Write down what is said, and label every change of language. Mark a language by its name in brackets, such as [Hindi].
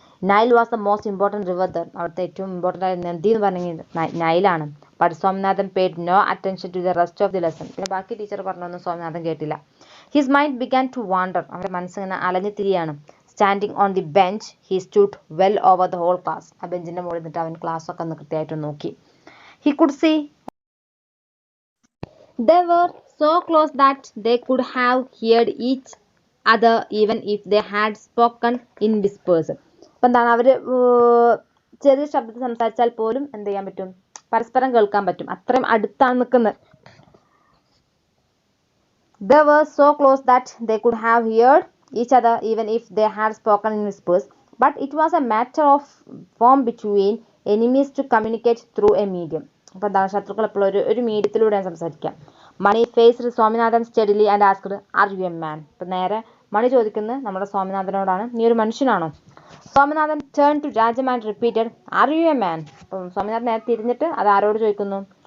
[English] Nile was the most important river there. [Malayalam] അവിടുത്തെ ഏറ്റവും important ആയ നദി എന്ന് പറഞ്ഞെങ്കിൽ നൈലാണ്. [English] But Swaminathan paid no attention to the rest of the lesson. [Malayalam] പിന്നെ ബാക്കി ടീച്ചർ പറഞ്ഞൊന്നും സ്വാമിനാഥൻ കേട്ടില്ല. [English] His mind began to wander. [Malayalam] അവൻ്റെ മനസ്സിങ്ങനെ അലഞ്ഞു തിരിയാണ്. [English] Standing on the bench he stood well over the whole class. [Malayalam] ആ ബെഞ്ചിൻ്റെ മുകളിൽ നിന്നിട്ട് അവൻ ക്ലാസ്സൊക്കെ ഒന്ന് കൃത്യമായിട്ട് നോക്കി. [English] He could see they were so close that they could have heard each other even if they had spoken in whispers. [Malayalam] അപ്പം എന്താണ് അവർ ചെറിയ ശബ്ദത്തിൽ സംസാരിച്ചാൽ പോലും എന്ത് ചെയ്യാൻ പറ്റും? പരസ്പരം കേൾക്കാൻ പറ്റും. അത്രയും അടുത്താണ് നിൽക്കുന്നത്. [English] They were so close that they could have heard each other even if they had spoken in whispers. But it was a matter of form between enemies to communicate through a medium. [Malayalam] അപ്പോൾ എന്താണ് ശത്രുക്കൾ എപ്പോഴും ഒരു മീഡിയത്തിലൂടെയാണ് സംസാരിക്കുക. [English] Mani faced Swaminathan steadily and asked are you a man. [Malayalam] ഇപ്പം നേരെ മണി ചോദിക്കുന്നത് നമ്മുടെ സ്വാമിനാഥനോടാണ്, നീ ഒരു മനുഷ്യനാണോ? [English] Swaminathan turn to Rajam and repeated are you a man. [Malayalam] അപ്പം സ്വാമിനാഥൻ നേരെ തിരിഞ്ഞിട്ട് അത് ആരോട് ചോദിക്കുന്നു?